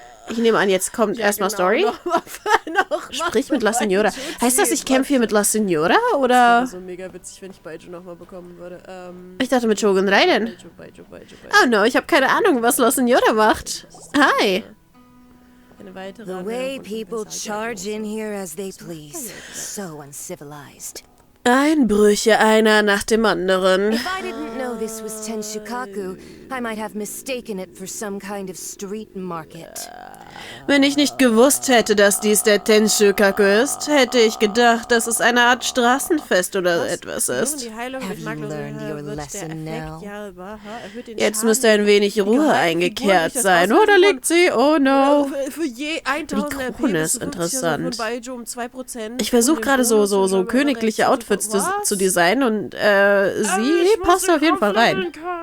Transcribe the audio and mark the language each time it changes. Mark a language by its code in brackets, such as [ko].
[de] Ich nehme an, jetzt kommt erstmal Story. Sprich mit La Signora. Heißt das, ich kämpfe hier mit La Signora, oder? Das wäre so mega witzig, wenn ich Baiju nochmal bekommen würde. Ich dachte mit Shogun Raiden. [en] Oh no, [de] ich habe keine Ahnung, was La Signora macht. [en] Hi. The way people charge in here as they please. So uncivilized. [de] Einbrüche, einer nach dem anderen. [en] If I didn't know this was Tenshukaku, I might have mistaken it for some kind of street market. [de] Wenn ich nicht gewusst hätte, dass dies der Tenshukaku ist, hätte ich gedacht, dass es eine Art Straßenfest oder etwas ist. [en] Have you learned your lesson now? [de] Jetzt müsste ein wenig Ruhe eingekehrt sein. Oder liegt sie? [en] Oh no. [de] Die Krone ist interessant. Ich versuche gerade so königliche Outfits zu designen und sie passt auf jeden Fall rein.